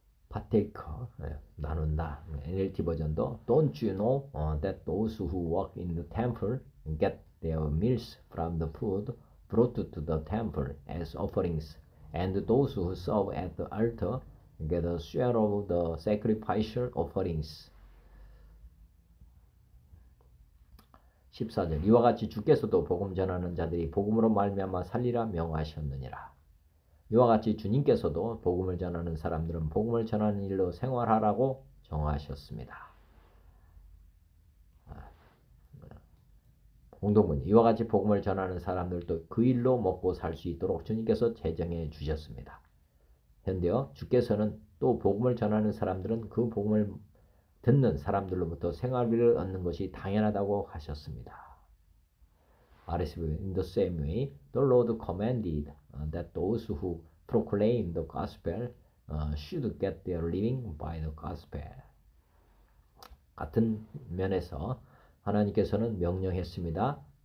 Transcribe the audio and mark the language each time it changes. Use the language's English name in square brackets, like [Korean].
[Korean] partaker, 나눈다. [English] NLT 버전도 Don't you know that those who work in the temple get their meals from the food brought to the temple as offerings, and those who serve at the altar get a share of the sacrificial offerings. [Korean] 14절 이와 같이 주께서도 복음 전하는 자들이 복음으로 말미암아 살리라 명하셨느니라. 이와 같이 주님께서도 복음을 전하는 사람들은 복음을 전하는 일로 생활하라고 정하셨습니다. 공동문 이와 같이 복음을 전하는 사람들도 그 일로 먹고 살 수 있도록 주님께서 제정해 주셨습니다. 현대어 주께서는 또 복음을 전하는 사람들은 그 복음을 듣는 사람들로부터 생활비를 얻는 것이 당연하다고 하셨습니다. [English] RSV in the same way, the Lord commanded that those who proclaim the gospel should get their living by the gospel. [Korean] 같은 면에서 하나님께서는 명령했습니다.